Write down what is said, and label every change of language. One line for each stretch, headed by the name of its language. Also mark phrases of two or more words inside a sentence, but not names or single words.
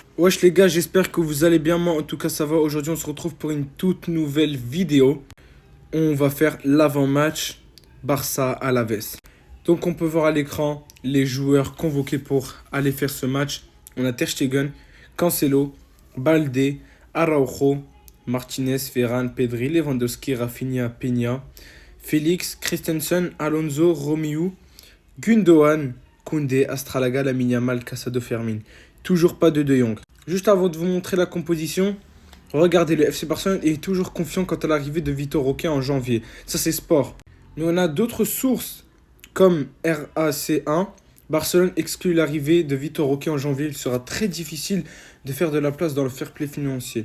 French: Wesh les gars, j'espère que vous allez bien. Moi, en tout cas, ça va. Aujourd'hui, on se retrouve pour une toute nouvelle vidéo. On va faire l'avant-match Barça Alaves. Donc, on peut voir à l'écran les joueurs convoqués pour aller faire ce match. On a Ter Stegen, Cancelo, Balde, Araujo, Martinez, Ferran, Pedri, Lewandowski, Rafinha, Peña, Félix, Christensen, Alonso, Romeu, Gundogan, Koundé, Astralaga, Lamine Yamal, Casado, Fermin. Toujours pas de Jong. Juste avant de vous montrer la composition, regardez, le FC Barcelone est toujours confiant quant à l'arrivée de Vitor Roque en janvier. Ça, c'est sport. Mais on a d'autres sources comme RAC1. Barcelone exclut l'arrivée de Vitor Roque en janvier. Il sera très difficile de faire de la place dans le
English: fair play
French: financier.